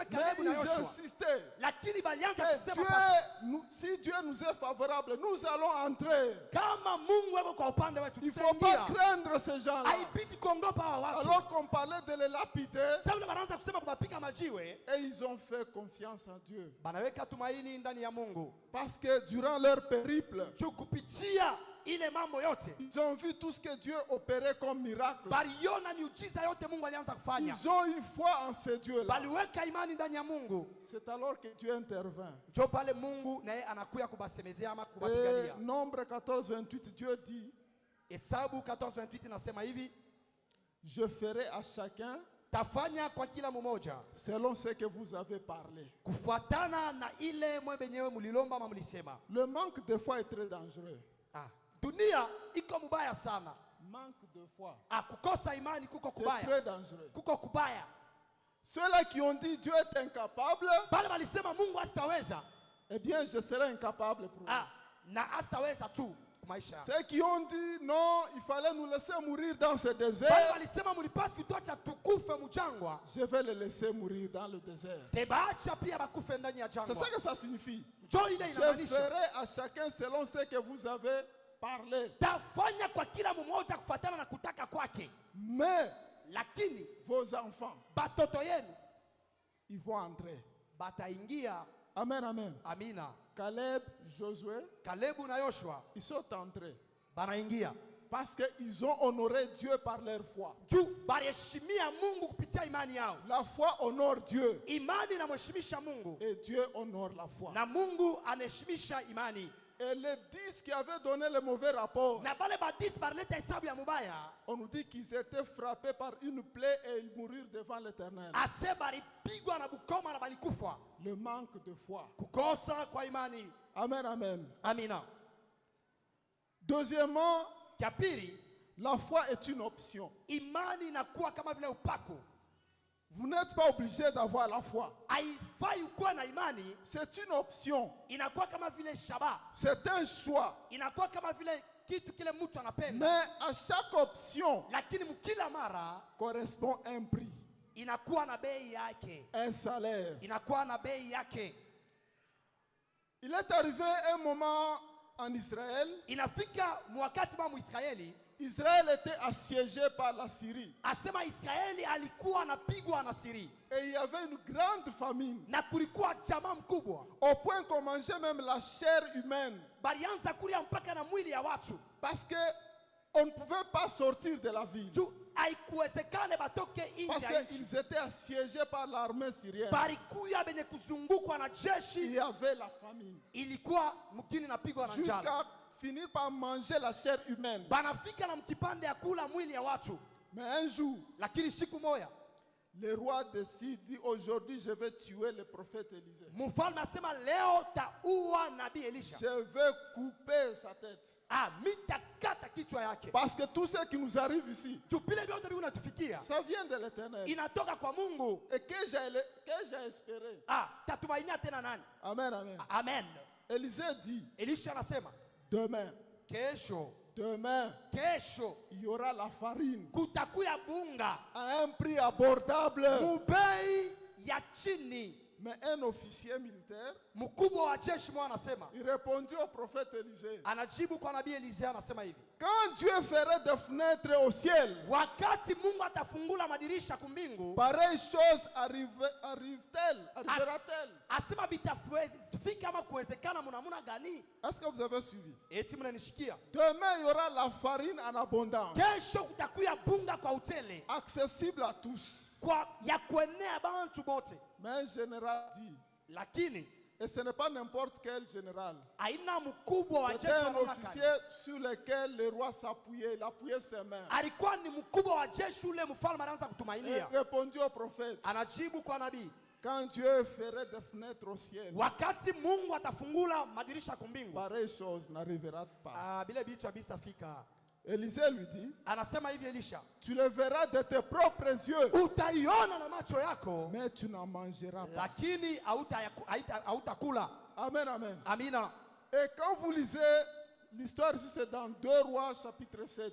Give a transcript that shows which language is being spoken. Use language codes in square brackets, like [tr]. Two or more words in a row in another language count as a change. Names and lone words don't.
[fr] Mais [sw] Kalebu na [fr] ils Yoshua, insistaient. [sw] lakini balianza [fr] Que [sw] kusema basi, [fr] si Dieu nous est favorable, nous allons entrer. [sw] kama Mungu yuko kwa upande wetu [fr] Il ne faut pas [sw] tutaingia. [fr] craindre ces gens-là. [sw] Haibidi kuongopa hawa watu. [fr] Alors qu'on parlait de les lapider, [sw] Sasa wanaanza kusema kubapika majiwe, [fr] et ils ont fait confiance en Dieu. [sw] banaweka tumaini ndani ya Mungu. [fr] Parce que durant leur périple, [sw] Kupitia ile mambo yote, [fr] ils ont vu tout ce que Dieu opérait comme miracle. [sw] baliona miujiza yote Mungu alianza kufanya. [fr] Ils ont eu foi en ce Dieu-là. [sw] Baliweka imani ndani ya Mungu. [fr] C'est alors que Dieu intervint. [sw] Jo pale Mungu naye anakuya kubasemezea ama [fr] Et [sw] kubapigania. [fr] Nombre 14, 28, Dieu dit, [sw] Hesabu 14:28 inasema hivi, [fr] je ferai à chacun [sw] tafanya kwa kila mmoja [fr] selon ce que vous avez parlé. [sw] kufuatana na ile mwe benyewe mulilomba ama mulisema. [fr] Le manque de foi est très dangereux. [sw] Dunia iko mubaya sana. [fr] Manque de foi. [sw] Kukosa imani kuko [fr] C'est [sw] kubaya. [fr] très dangereux. [sw] Kuko kubaya. [fr] Ceux-là qui ont dit Dieu est incapable, [sw] Bale balisema Mungu asitaweza. [fr] eh bien, je serai incapable pour eux. [sw] Na asitaweza tu maisha. [fr] Ceux qui ont dit non, il fallait nous laisser mourir dans ce [sw] Bale [fr] désert, [sw] balisema mulipaswa kutoacha tukufe mjangwa. [fr] je vais les laisser mourir dans le désert. [sw] Tebaacha pia bakufe ndani ya [fr] C'est [sw] jangwa. [fr] ça que ça signifie. [sw] Njo ile [fr] Je [sw] inamaanisha. [fr] ferai à chacun selon ce que vous avez parlé. [sw] Tafanya kwa kila mmoja kufuatana na kutaka kwake. [fr] Mais [sw] Lakini [fr] vos enfants, [sw] batoto yenu [fr] ils vont entrer. [sw] bataingia [fr] Amen, amen. [sw] Amina. [fr] Caleb, Josué, [sw] Kalebu na Yoshua [fr] ils sont entrés. [sw] banaingia. [fr] Parce qu'ils ont honoré Dieu par leur foi. [sw] Juu bariheshimia Mungu kupitia imani yao. [fr] La foi honore Dieu. [sw] Imani inamheshimisha Mungu. [fr] Et Dieu honore la foi. [sw] Na Mungu anaheshimisha imani. [fr] Et les 10 qui avaient donné le mauvais rapport, [sw] Na bale ba 10 barleta hesabu ya mubaya. [fr] on nous dit qu'ils étaient frappés par une plaie et ils mourirent devant l'Éternel. [sw] Ase baripigwa na bukoma na balikufa. [fr] Le manque de foi. [sw] Kukosa kwa imani. [fr] Amen, amen. [sw] Amina. [fr] Deuxièmement, [sw] Kia pili, [fr] la foi est une option. [sw] imani inakuwa kama vile upako. [fr] Vous n'êtes pas obligé d'avoir la foi. [sw] Haifai ukuwa na imani, [fr] C'est une option. [sw] inakuwa kama vile shaba. [fr] C'est un choix. [sw] Inakuwa kama vile kitu kile mtu anapenda. [fr] Mais à chaque option [sw] Lakini mkila mara [fr] correspond un prix, [sw] inakuwa na bei yake. [fr] un salaire. [sw] Inakuwa na bei yake. [fr] Il est arrivé un moment en Israël. [sw] Inafika wakati wa Muisraeli, [fr] Israël était assiégé par la Syrie. [sw] asema Israeli alikuwa anapigwa na Siri. [fr] Et il y avait une grande famine. [sw] Na kulikuwa jamaa mkubwa. [fr] Au point qu'on mangeait même la chair humaine. [sw] Balianza kulia mpaka na mwili ya watu. [fr] Parce qu'on ne pouvait pas sortir de la ville. [sw] Juu haikuwezekane batoke [fr] Parce [sw] nje ya nchi. [fr] qu'ils étaient assiégés par l'armée syrienne. [sw] Barikuya benye kuzungukwa na [fr] Il [sw] jeshi. [fr] y avait la famine. [sw] Ilikuwa mkini napigwa na njala. [fr] Jusqu'à finir par manger la chair humaine. [sw] Banafika na mkipande ya kula mwili ya watu. [fr] Mais un jour, [sw] Lakini siku moja [fr] le roi décide, dit aujourd'hui je vais tuer le prophète Élisée. [sw] mfalme asema leo taua nabii Elisha. [fr] Je vais couper sa tête. [sw] Mitakata kichwa yake. [fr] Parce que tout ce qui nous arrive ici, [sw] Tupile vyote vinatufikia. [fr] ça vient de l'Éternel. [sw] Inatoka kwa Mungu. [fr] Et que j'ai espéré. [sw] Tatumainia tena nani? [fr] Amen, amen. [sw] Amen. [fr] Élisée dit, [sw] Elisha anasema [fr] demain, [sw] kesho [fr] il y aura la farine [sw] kutakuya bunga [fr] à un prix abordable. [sw] mubei ya chini. [fr] Mais un officier militaire, [sw] Mkubwa wa jeshi mwa anasema, [fr] il répondit au prophète Élisée, [sw] anajibu kwa nabii Elisea anasema hivi, [fr] quand Dieu ferait des fenêtres au ciel, [sw] wakati Mungu atafungula madirisha kumbingu, [fr] pareille chose arrivera-t-elle? [sw] asema bitafika ama kuwezekana munamuna gani? [fr] Est-ce que vous avez suivi? [sw] Eti mnanishikia? [fr] Demain, il y aura la farine en abondance, [sw] Kesho kutakuya bunga kwa utele, [fr] accessible à tous. [sw] kwa ya kuenea bantu bote. [fr] Mais un général dit, [sw] Lakini [fr] et ce n'est pas n'importe quel général, [sw] aina mkubwa wa [fr] c'était [sw] jeshi [fr] un [sw] wa mamlaka. [fr] officier sur lequel le roi s'appuyait, il appuyait ses mains. [sw] Alikuwa ni mkubwa wa jeshi ule mfalme anaanza [fr] Il [sw] kutumainia. [fr] répondit au prophète, [sw] Anajibu kwa nabii, [fr] quand Dieu ferait des fenêtres au ciel, [sw] wakati Mungu atafungula madirisha kumbingu, [fr] pareille chose n'arrivera pas. [sw] bile bitu habitafika. [fr] Élisée lui dit, [sw] Anasema hivi Elisha, [fr] tu le verras de tes propres yeux, [sw] utaiona na macho yako, [fr] mais tu n'en mangeras pas. [sw] lakini hautakula. [fr] Amen, amen. [sw] Amina. [fr] Et quand vous lisez l'histoire ici, c'est dans 2 Rois chapitre 7.